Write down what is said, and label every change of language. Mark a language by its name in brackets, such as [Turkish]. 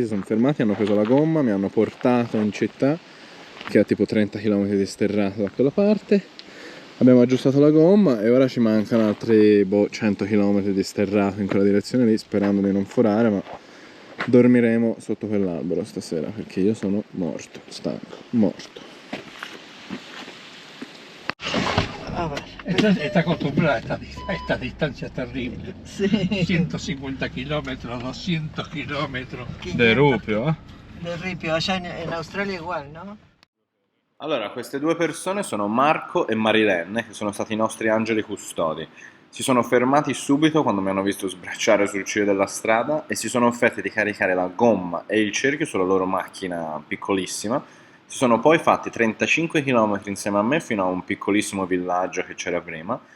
[Italian] Si sono fermati, hanno preso la gomma, mi hanno portato in città, che è tipo 30 km di sterrato da quella parte. Abbiamo aggiustato la gomma e ora ci mancano altri 100 km di sterrato in quella direzione lì, sperando di non forare, ma dormiremo sotto quell'albero stasera perché io sono morto, stanco, morto. [Spanish] Está acostumbrada a esta distancia terrible. Sí. 150 kilómetros, 200 kilómetros. De rupio, De ripio, allá en Australia igual, ¿no? [Italian] Allora, queste due persone sono Marco e Marilenne, che sono stati i nostri angeli custodi. Si sono fermati subito quando mi hanno visto sbracciare sul ciglio della strada e si sono offerti di caricare la gomma e il cerchio sulla loro macchina piccolissima. Si sono poi fatti 35 km insieme a me fino a un piccolissimo villaggio che c'era prima.